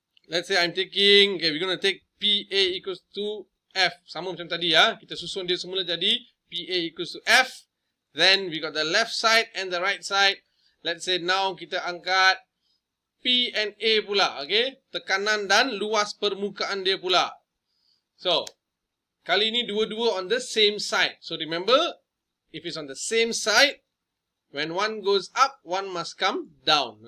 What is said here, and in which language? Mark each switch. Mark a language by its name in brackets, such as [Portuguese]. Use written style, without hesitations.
[English] Let's say I'm taking, okay, we're going to take PA equals to F. [Malay] Sama macam tadi kita susun dia semula jadi [English] PA equals to F. Then we got the left side and the right side. Let's say now [Malay] kita angkat [English] P and A pula, okay? [Malay] Tekanan dan luas permukaan dia pula. [English] So, [Malay] kali ini dua-dua [English] on the same side. So remember, if it's on the same side, when one goes up, one must come down.